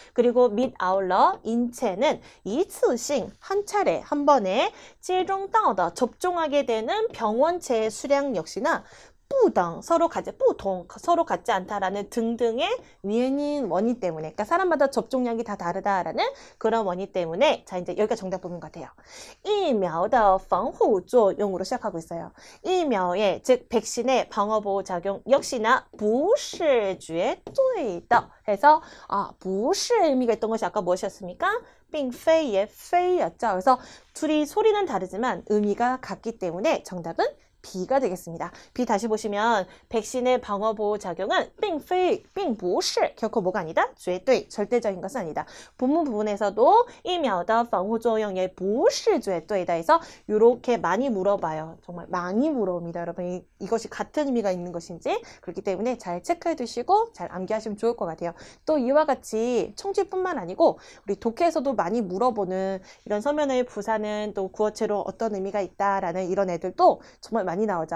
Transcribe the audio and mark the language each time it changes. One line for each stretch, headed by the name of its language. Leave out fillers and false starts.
Korean: 그리고 및 아울러 인체는
Chinese: 一次性,
Korean: 한 차례, 한 번에
Chinese: 接种到的,
Korean: 접종하게 되는 병원체의 수량 역시나
Chinese: 不等
Korean: 서로 같지
Chinese: 不同
Korean: 서로 같지 않다라는 등등의 위에는 원인 때문에 그러니까 사람마다 접종량이 다 다르다라는 그런 원인 때문에 자 이제 여기가 정답 부분 같아요.
Chinese: 疫苗的防护作用
Korean: 으로 시작하고 있어요. 疫苗의 즉 백신의 방어보호 작용 역시나
Chinese: 不是绝对的
Korean: 해서
Chinese: 不是
Korean: 의미가 있던 것이 아까 무엇이었습니까?
Chinese: 并非
Korean: 의
Chinese: 非
Korean: 였죠. 그래서 둘이 소리는 다르지만 의미가 같기 때문에 정답은 B가 되겠습니다. B 다시 보시면 백신의 방어보호 작용은
Chinese: 并非并不是
Korean: 결코 뭐가 아니다?
Chinese: 绝对
Korean: 절대적인 것은 아니다. 본문 부분에서도
Chinese: 疫苗的防护作用也不是绝对的
Korean: 해서 이렇게 많이 물어봐요. 정말 많이 물어봅니다. 여러분 이것이 같은 의미가 있는 것인지 그렇기 때문에 잘 체크해 두시고 잘 암기하시면 좋을 것 같아요. 또 이와 같이 청취뿐만 아니고 우리 독해에서도 많이 물어보는 이런 서면의 부사는 또 구어체로 어떤 의미가 있다라는 이런 애들도 정말 많이 나오죠.